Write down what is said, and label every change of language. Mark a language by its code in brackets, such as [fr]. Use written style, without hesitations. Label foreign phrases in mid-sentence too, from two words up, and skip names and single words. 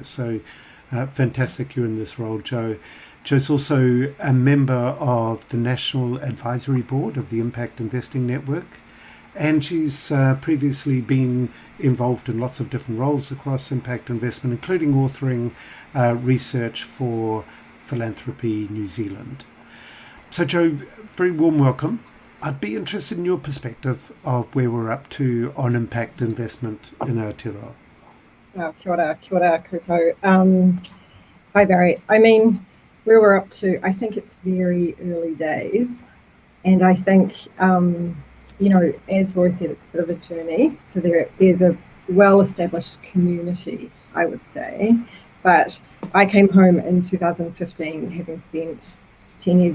[en] So fantastic you're in this role, Joe. Joe's also a member of the National Advisory Board of the Impact Investing Network, and she's previously been involved in lots of different roles across impact investment, including authoring research for Philanthropy New Zealand. So Joe, very warm welcome. I'd be interested in your perspective of where we're up to on impact investment in Aotearoa. [mi] Kia ora koutou. [en] Hi Barry. I mean, where we're up to, I think it's very early days, and I think, as Roy said, it's a bit of a journey. So there's a well-established community, I would say, but I came home in 2015, having spent 10 years